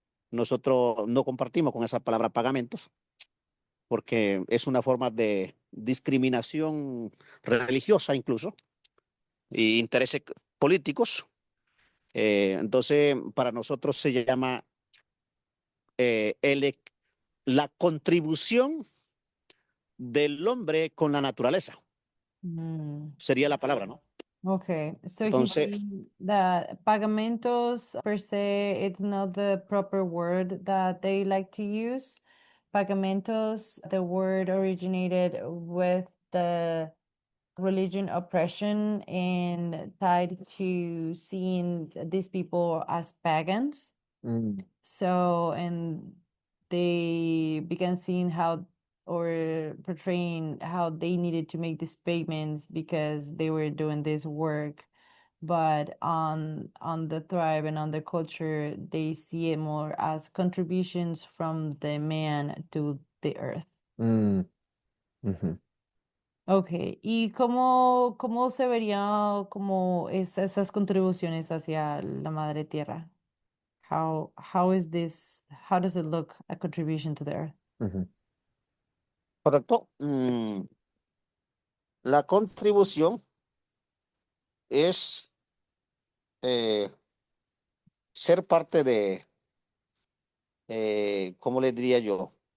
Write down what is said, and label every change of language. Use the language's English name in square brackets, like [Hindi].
[Spanish] Nosotros no compartimos con esa palabra pagamentos, porque es una forma de discriminación religiosa incluso, y intereses políticos. Entonces, para nosotros se llama la contribución del hombre con la naturaleza, Mm. sería la palabra, ¿no? [English] Okay, so he's [Spanish] Entonces, [English] saying that pagamentos per se, it's not the proper word that they like to use. Pagamentos, the word originated with the religion oppression and tied to seeing these people as pagans. Mm. So, and they began seeing how or portraying how they needed to make these payments because they were doing this work. But on the tribe and on the culture, they see it more as contributions from the man to the earth. Mm. Mhm. [Spanish] Okay, ¿y cómo se vería como esas contribuciones hacia la madre tierra? [English] How is this, how does it look, a contribution to the earth? Mhm. [Spanish] correcto, la contribución es eh, ser parte de, ¿cómo le diría yo?